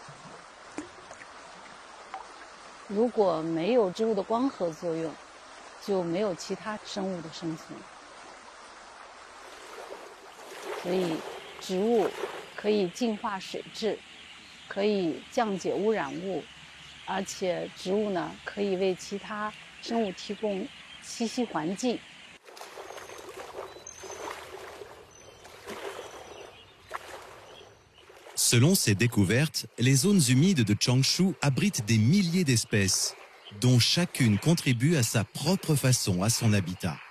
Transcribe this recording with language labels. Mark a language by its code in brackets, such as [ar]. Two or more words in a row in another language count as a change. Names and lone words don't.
[zh] 如果没有植物的光合作用， 就没有其他生物的生存，所以植物可以净化水质，可以降解污染物，而且植物呢可以为其他生物提供栖息环境。 [fr] Selon ces découvertes, les zones humides de Changshu abritent des milliers d'espèces, dont chacune contribue à sa propre façon à son habitat.